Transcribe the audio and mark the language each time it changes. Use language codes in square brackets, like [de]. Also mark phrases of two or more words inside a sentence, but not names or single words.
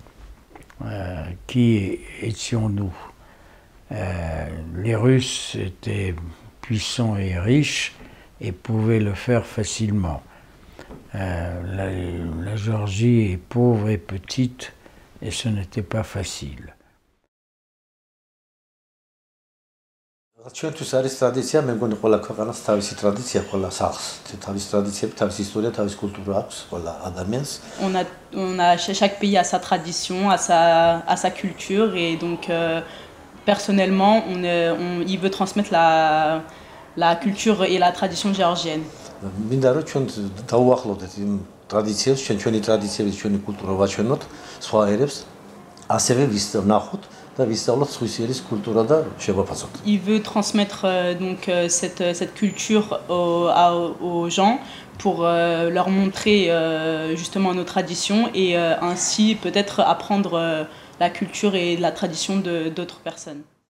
[fr] Qui étions-nous? Les Russes étaient puissants et riches et pouvaient le faire facilement. La Géorgie est pauvre et petite et ce n'était pas facile. [ka] ჩვენთვის არის ტრადიცია, მე მგონი ყველა ქვეყანას თავისი ტრადიცია, ყველა სახლს თავისი ტრადიციები, თავისი ისტორია, თავისი კულტურა აქვს ყველა ადამიანს. [fr] Chaque pays a sa tradition, a sa culture et donc personnellement il veut transmettre la culture et la tradition géorgienne. [ka] მინდა რომ ჩვენ დავუახლოვდეთ იმ ტრადიციებს, ჩვენი ტრადიციების, ჩვენი კულტურა ვაჩვენოთ სხვა ერებს, ასევე ვნახოთ. [fr] Il veut transmettre donc cette culture aux gens pour leur montrer justement nos traditions et ainsi peut-être apprendre la culture et la tradition d'autres personnes.